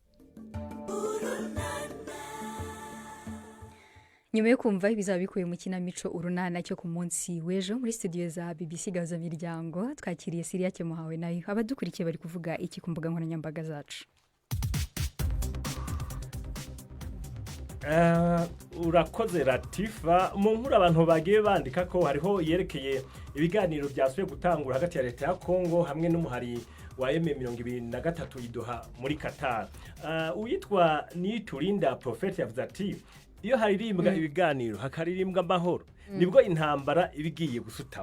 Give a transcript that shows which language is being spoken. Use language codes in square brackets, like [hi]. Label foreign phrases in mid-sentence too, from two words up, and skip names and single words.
[rw] nyuma yo kumva ibizaba bikuye mu kinamico urunana cyo ku munsi w'ejo muri studio za BBC Gahuza Miryango twakiriye Siria Kemuhawe nayo abadukurikiye bari kuvuga iki ku mbuga nkoranyambaga zacu. [rn] Urakoze Latifa mu nkuru abantu bagiye bandika ko hariho yerekeye ibiganiro byasuye gutangura hagati ya leta ya Kongo hamwe n'umuhari wa M23 idoha muri Qatar. Uyitwa Niturinda Prophet yavuze ati iyo haririmbwa ibiganiro hakaririmbwa amahoro nibwo intambara ibigiye gusutama.